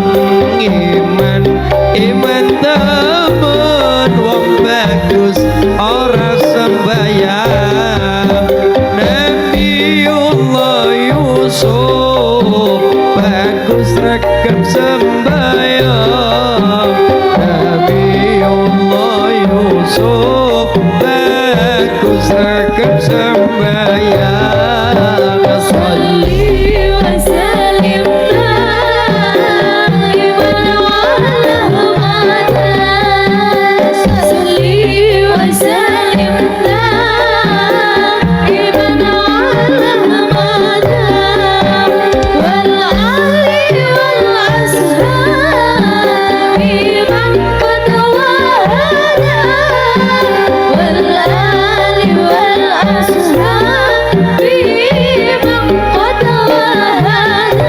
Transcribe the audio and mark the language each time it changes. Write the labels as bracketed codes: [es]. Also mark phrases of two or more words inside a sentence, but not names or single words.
[jv] Iman temen wong bagus ora sembayang. Nabiullah Yusuf bagus rekep sembayang. Nabiullah Yusuf bagus rekep sembayang. [ar] صلي وسلم دائما على محمد صلي وسلم دائما على محمد والآل والأصحاب من قد وهدى والآل والأصحاب من قد وهدى